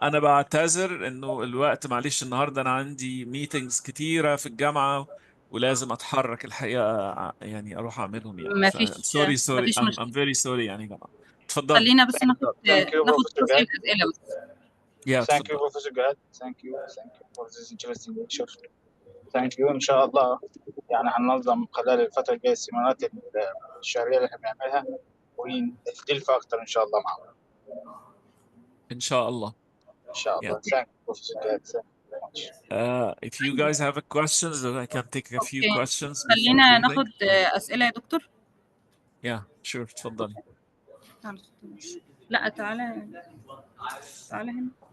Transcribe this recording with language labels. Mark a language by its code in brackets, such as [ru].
[ar] انا بعتذر انه الوقت، معلش النهارده انا عندي ميتينجز كتيره في الجامعه ولازم اتحرك الحقيقه، يعني اروح اعملهم يعني. سوري [en] I'm very sorry [ar] يعني يا جماعه. اتفضلي. خلينا بس ناخد بروفيل الاسئله بس. [en] Thank you Professor Jahad. Thank you for this interesting lecture. Thank you. [ar] ان شاء الله يعني هننظم خلال الفتره الجايه السيمينارات الشهريه اللي احنا بنعملها وندلف اكتر ان شاء الله معاهم. ان شاء الله. ان شاء الله. [en] Thank you Professor Jahad. If you guys have a questions, I can take a few questions. [ar] خلينا ناخد اسئله يا دكتور. [en] Yeah, sure. [ar] اتفضلي. لا تعالى هنا.